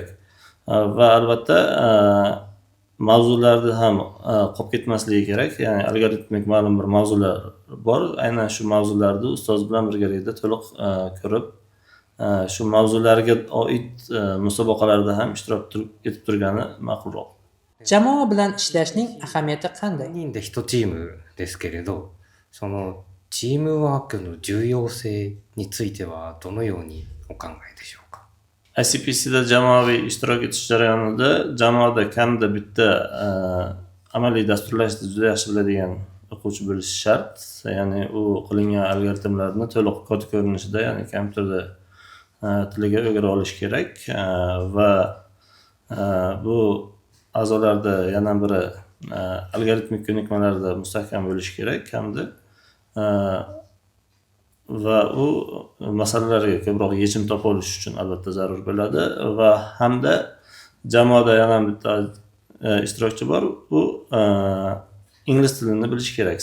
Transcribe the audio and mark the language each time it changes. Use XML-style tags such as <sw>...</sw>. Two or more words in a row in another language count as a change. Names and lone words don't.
<uz>Va albatta mavzularni ham qolib ketmasligi kerak. Ya'ni algoritmik ma'lum bir mavzular bor. Aynan shu mavzularni ustoz bilan birgalikda to'liq ko'rib, shu mavzularga oid musobaqalarda ham ishtirok etib turgani ma'qulroq. Jamoa bilan ishlashning ahamiyati qanday?</uz> <ja>4 人で1チームですけれど、そのチームワークの重要性についてはどのようにお考えでしょうか。</ja> <uz>ICPCda jamoaviy ishtirok etish jarayonida jamoada kamida bitta amaliy dasturlashni juda yaxshi biladigan o'quvchi bo'lishi shart. Ya'ni u qilingan algoritmlarni to'liq kod ko'rinishida, ya'ni kompyuterda tiliga o'gira olish kerak va bu a'zolarda yana biri algoritmik ko'nikmalarda mustahkam bo'lishi kerak hamda va u masalalarga ko'proq yechim topa olish uchun albatta zarur bo'ladi va hamda jamoada yana bitta ishtirokchi bor, u ingliz tilini bilishi kerak.</uz>